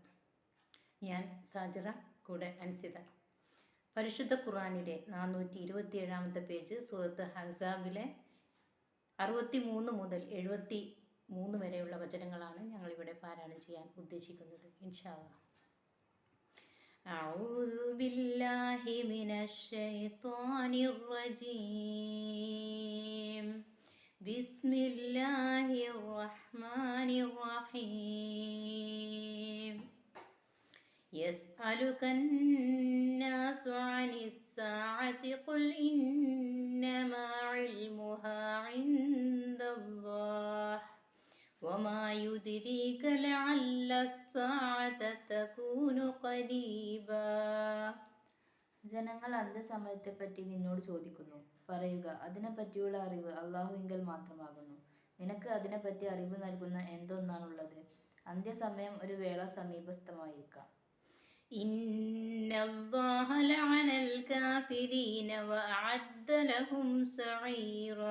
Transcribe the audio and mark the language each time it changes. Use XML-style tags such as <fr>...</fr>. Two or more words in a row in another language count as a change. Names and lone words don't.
<ml>ഞാൻ സാജിറ, കൂടെ അൻസിത. പരിശുദ്ധ ഖുർആനിലെ 427 പേജ് സൂറത്ത് അഹ്സാബിലെ 63 മുതൽ 73 വരെയുള്ള വചനങ്ങളാണ് ഞങ്ങളിവിടെ പാരായണം ചെയ്യാൻ ഉദ്ദേശിക്കുന്നത്.</ml> <ar>إن شاء الله. أعوذ بالله من الشيطان الرجيم. بسم الله الرحمن الرحيم. يسألك الناس عن الساعة قل إنما علمها عند الله وما يدريك لعل الساعة تكون قريبا.</ar> <ml>ജനങ്ങൾ അന്ത്യസമയത്തെപ്പറ്റി നിന്നോട് ചോദിക്കുന്നു. പറയുക, അതിനെപ്പറ്റിയുള്ള അറിവ് അല്ലാഹുവിങ്കൽ മാത്രമാകുന്നു. നിനക്ക് അതിനെപ്പറ്റി അറിവ് നൽകുന്ന എന്തൊന്നാണുള്ളത്? അന്ത്യസമയം ഒരു വേള സമീപസ്ഥമായിരിക്കാം.</ml> <ar>إن الله لعن الكافرين وأعد لهم سعيرا.</ar>